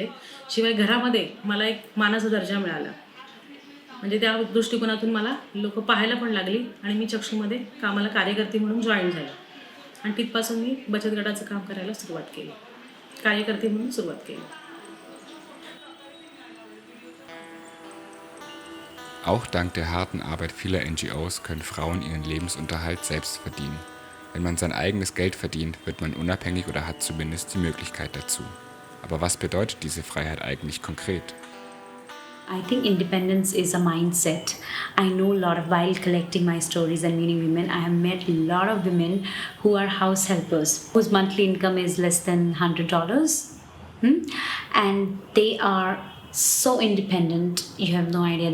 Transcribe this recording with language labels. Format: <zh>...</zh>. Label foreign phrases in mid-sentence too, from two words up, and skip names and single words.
<mr>शिवाय घरामध्ये मला एक मानाचा दर्जा मिळाला. म्हणजे त्या दृष्टिकोनातून मला लोक पाहायला पण लागली आणि मी चक्षूमध्ये कामाला कार्यकर्ती म्हणून जॉईन झाले. आणि तिथपासून मी बचत गटाचं काम करायला सुरुवात केली, कार्यकर्ती म्हणून सुरुवात केली.</mr> <de>Auch dank der harten Arbeit vieler NGOs können Frauen ihren Lebensunterhalt selbst verdienen. Wenn man sein eigenes Geld verdient, wird man unabhängig oder hat zumindest die Möglichkeit dazu. Aber was bedeutet diese Freiheit eigentlich konkret?</de> <en>I think independence is a mindset. I know a lot of, while collecting my stories and meeting women, I have met a lot of women who are house helpers, whose monthly income is less than $100. And they are so independent, you have no idea.</en>